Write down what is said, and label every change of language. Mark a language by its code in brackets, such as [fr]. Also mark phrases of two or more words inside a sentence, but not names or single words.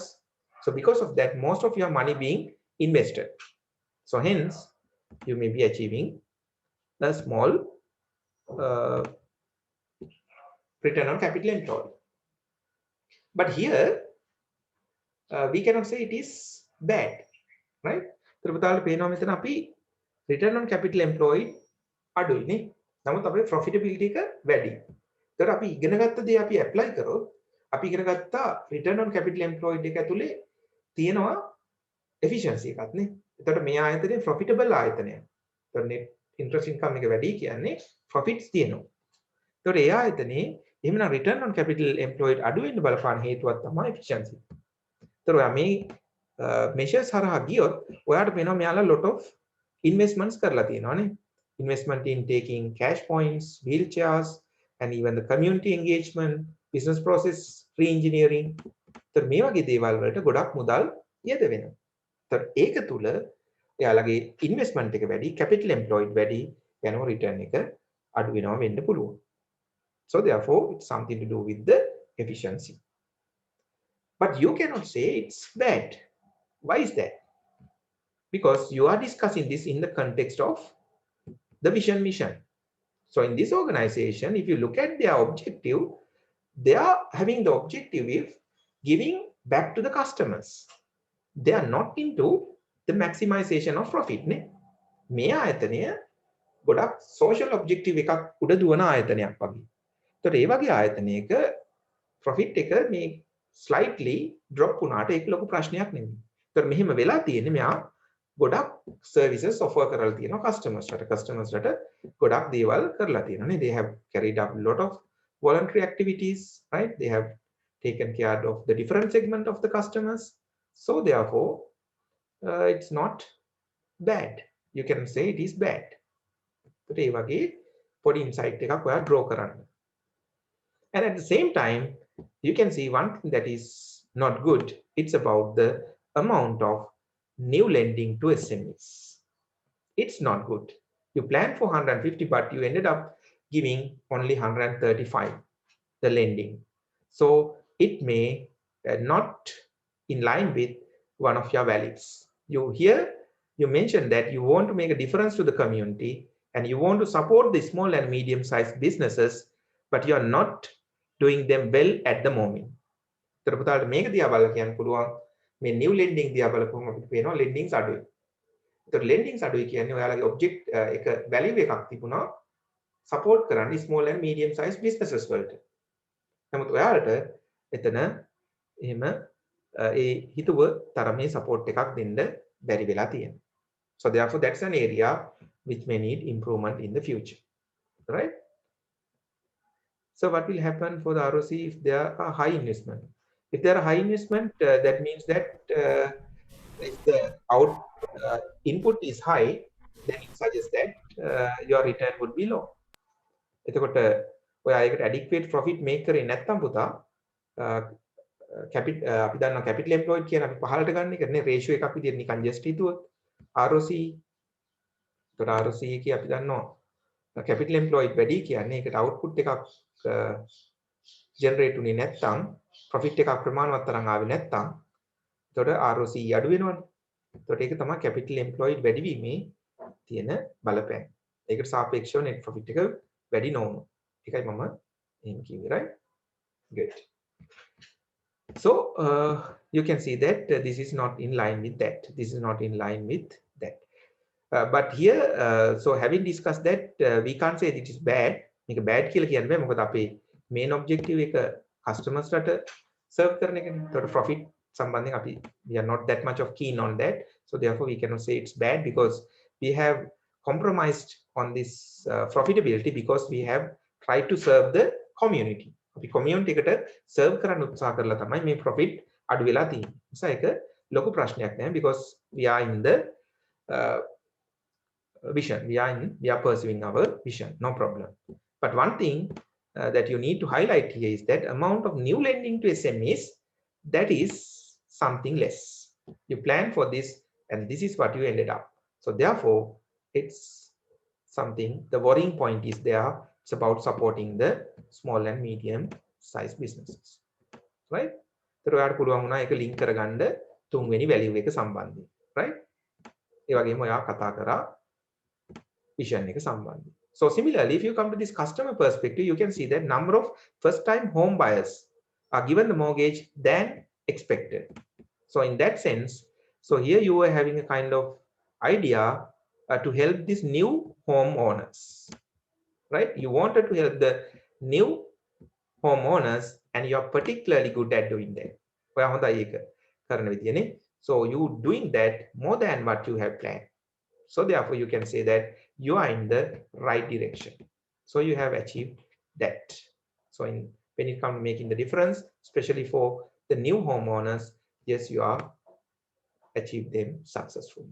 [en] So because of that, most of your money being invested. So hence, you may be achieving a small return on capital employed. But here, we cannot say it is bad, right? [si] ත්‍රිපතාල පේනවා මෙතන අපි [en] return on capital employed [si] අඩුයි නේ. නමුත් අපේ profitability එක වැඩි. ඒතර අපි ඉගෙන ගත්ත දේ අපි apply කරොත් අපි ඉගෙන ගත්තා [en] return on capital employed [si] එක ඇතුලේ තියෙනවා efficiency එකක් නේ. එතකොට මේ ආයතනයේ profitable ආයතනයක්. ඒතර [en] net interest income [si] එක වැඩි කියන්නේ profits තියෙනවා. ඒතකොට ඒ ආයතනයේ එහෙමනම් [en] return on capital employed [si] අඩු වෙන්න බලපාන හේතුවක් තමයි efficiency. ඒතර ඔයා මේ measures හරහා ගියොත් ඔයාට පේනවා මෙයාලා [en] lot of investments [si] කරලා තියෙනවානේ. [en] Investment in taking cash points, wheelchairs, and even the community engagement, business process re-engineering. [si] तर මේ වගේ දේවල් වලට ගොඩක් මුදල් යෙද වෙනවා. तर ඒක තුල එයාලගේ investment එක වැඩි, [en] capital employed [si] වැඩි, යනවා return එක අඩු වෙනවා වෙන්න පුළුවන්. [en] So therefore it's something to do with the efficiency. But you cannot say it's bad. Why is that? Because you are discussing this in the context of the vision mission. So in this organization, if you look at their objective, they are having the objective of giving back to the customers. They are not into the maximization of profit. [si] මේ ආයතනය ගොඩක් [en] social objective [si] එකක් උඩ දුවන ආයතනයක් වගේ. ඒතකොට ඒ වගේ ආයතනයක profit එක මේ [en] slightly drop [si] වුණාට ඒක ලොකු ප්‍රශ්නයක් නෙමෙයි. ඒතකොට මෙහෙම වෙලා තියෙන්නේ මෙයා ගොඩක් [en] services offer [si] කරලා තියෙනවා customers රට ගොඩක් දේවල් කරලා තියෙනවානේ. [en] They have carried out a lot of voluntary activities, right? They have taken care of the different segment of the customers. So therefore it's not bad. You can say it is bad. [si] ඒකට ඒ වගේ පොඩි ඉන්සයිට් එකක් ඔයා draw කරන්න. [en] And at the same time, you can see one thing that is not good. It's about the amount of new lending to SMEs. It's not good. You planned for 150, but you ended up giving only 135, the lending. So it may not in line with one of your values. You mentioned that you want to make a difference to the community and you want to support the small and medium-sized businesses, but you are not doing them well at the moment. [si] ඒතර පුතාට මේක දිහා බලලා කියන්න පුළුවන් මේ [en] new lending [si] දිහා බලපුවම අපිට පේනවා lendings අඩුයි. ඒතර lendings අඩුයි කියන්නේ ඔයාලගේ object එක value එකක් තිබුණා support කරන්න [en] small and medium sized businesses [si] වලට. නමුත් ඔයාලට එතන එහෙම ඒ හිතුව තරමේ support එකක් දෙන්න බැරි වෙලා තියෙනවා. [en] So therefore that's an area which may need improvement in the future. Right? So what will happen for the ROC if there are high investment? If there are high investment, that means that if the input is high, then it suggests that your return would be low. [si] එතකොට ඔයා ඒකට [en] adequate profit make [si] කරේ නැත්නම් පුතා අපි දන්නවා [en] capital employed [si] කියන අපි පහලට ගන්න එක නේ ratio එකක් විදිහට නිකන් just හිතුවොත් ROC. ඒතකොට ROC එකේ අපි දන්නවා [en] capital employed [si] වැඩි කියන්නේ ඒකට output එකක් generate උනේ නැත්නම් profit එකක් ප්‍රමාණවත් තරම් ආවේ නැත්නම් එතකොට ROC අඩු වෙනවනේ. එතකොට ඒක තමයි [en] capital employed [si] වැඩි වීමේ තියෙන බලපෑම. ඒකට සාපේක්ෂව [en] net profit [si] එක වැඩි නොවුණු. ඒකයි මම එහෙම කිව්වේ, [en] right? Good. So you can see that this is not in line with that. This is not in line with that. But here, so having discussed that, we can't say it is bad. [si] මේක bad කියලා කියන්න බෑ. මොකද අපේ [en] main objective [si] එක customers රට serve කරන එකනේ. ඒතකොට profit සම්බන්ධයෙන් අපි [en] we are not that much of keen on that. So therefore we cannot say it's bad because we have compromised on this profitability because we have tried to serve the community. [si] අපි community එකට serve කරන්න උත්සාහ කරලා තමයි මේ profit අඩු වෙලා තියෙන්නේ. නිසා ඒක ලොකු ප්‍රශ්නයක් නෑ [en] because we are in the vision. We are pursuing our vision. No problem. But one thing that you need to highlight here is that amount of new lending to SMEs, that is something less. You plan for this and this is what you ended up. So therefore, it's something, the worrying point is there. It's about supporting the small and medium sized businesses. Right? [si] ඒතර ඔයාලට පුළුවන් වුණා ඒක link කරගන්න තුන්වෙනි value එක සම්බන්ධයෙන්. Right? ඒ වගේම ඔයා කතා කරා vision එක සම්බන්ධයෙන්. [en] So similarly, if you come to this customer perspective, you can see that number of first-time home buyers are given the mortgage than expected. So in that sense, so here you are having a kind of idea to help these new homeowners, right? You wanted to help the new homeowners and you are particularly good at doing that. [si] ඔයා හොඳයි ඒක කරන විදියනේ. [en] So you doing that more than what you have planned. So therefore you can say that you are in the right direction. So you have achieved that. So when it comes to making the difference, especially for the new homeowners, yes, you are achieved them successfully.